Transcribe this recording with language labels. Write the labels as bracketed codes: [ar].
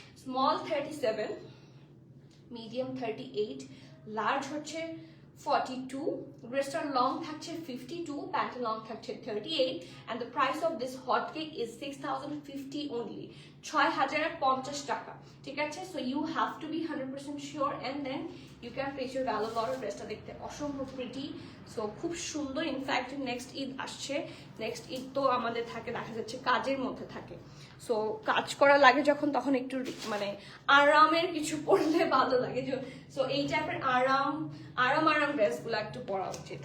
[bn] Small 37, medium 38, large হচ্ছে 42, ড্রেসটার long থাকছে 52, প্যান্ট লং থাকছে 38, [en] and the price of this hot cake is 6,050 only, [bn] 6,050 টাকা। ঠিক আছে, [en] so you have to be 100% sure and then you can place your value order। [bn] ড্রেসটা দেখতে অসম্ভব প্রিটি, সো খুব সুন্দর। ইনফ্যাক্ট নেক্সট ঈদ আসছে, নেক্সট ঈদ তো আমাদের থাকে দেখা যাচ্ছে কাজের মধ্যে থাকে, সো কাজ করা লাগে যখন, তখন একটু মানে আরামের কিছু পরলে ভালো লাগে। সো এই টাইপের আরাম ড্রেসগুলো একটু পরা উচিত।